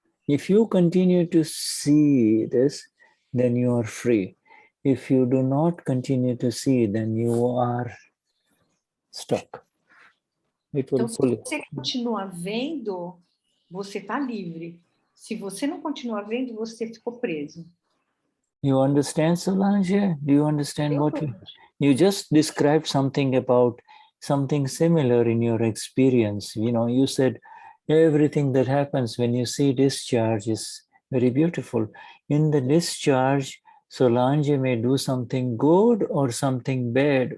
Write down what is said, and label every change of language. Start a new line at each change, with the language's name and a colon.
English: If you continue to see this, then you are free. If you do not continue to see, then you are stuck. It will
Portuguese: Então, se
English: pull you.
Portuguese: você continuar vendo, você está livre. Se você não continuar vendo, você ficou preso.
English: You understand, Solange? Do you understand what you just described something about something similar in your experience? You know, you said everything that happens when you see discharge is very beautiful. In the discharge, Solange may do something good or something bad.